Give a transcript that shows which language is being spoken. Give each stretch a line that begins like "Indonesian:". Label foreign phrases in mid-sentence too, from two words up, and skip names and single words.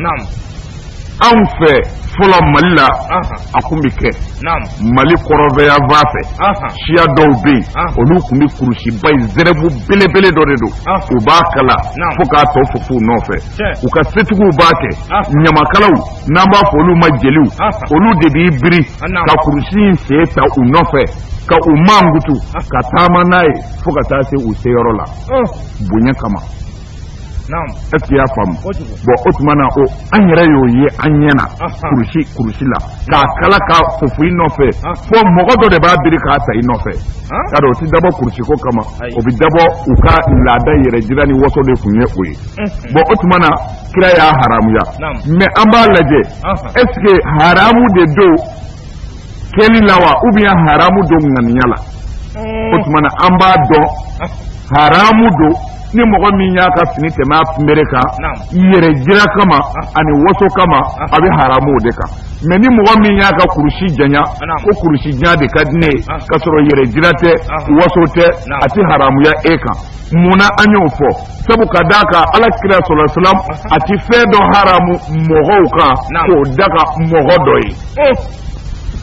Bambara: anw fɛ fɔlɔ Mali la a kun bɛ kɛ Mali kɔrɔbɛya fan fɛ siya dɔw bɛ yen olu kun bɛ kurusiba in zɛrɛbu belebele dɔ de don u b'a kala fo k'a tɔ fofo u nɔfɛ u ka setigiw b'a kɛ ɲamakalaw n'an b'a fɔ olu ma jeliw olu de b'i biri ka kurusi in sen ta u nɔfɛ ka u mangutu ka taama n'a ye fo ka taa se u seyɔrɔ la bonya kama
French: est-ce qu'il y'a
Bambara: faamu bon o tuma na o an yɛrɛ y'o ye an ɲɛna kurusi la k'a kala k'a fofu i nɔfɛ fo mɔgɔ dɔ de b'a biri k'a ta i nɔfɛ k'a dɔn o ti dabɔ kurusiko kama o bɛ dabɔ u ka laada yɛrɛ jira ni waso de kun ye o ye bon o tuma na kira y'a haramuya mais an b'a lajɛ
French: est-ce que
Bambara: haramu de don kɛli la wa
French: ou bien
Bambara: haramu don ŋaniya la o tuma na an b'a dɔn haramu don ni mɔgɔ min y'a ka fini tɛmɛ a kunbere kan yɛrɛ jira kama ani waso kama a bɛ haramu de kan mais ni mɔgɔ min y'a ka kurusi janya ko kurusi janya de ka di ne ye ka sɔrɔ yɛrɛ jira tɛ waso tɛ a tɛ haramuya e kan munna an y'o fɔ sabu ka d'a kan alakira sɔlɔ salam a ti fɛn dɔ haramu mɔgɔw kan k'o da ka mɔgɔ dɔ ye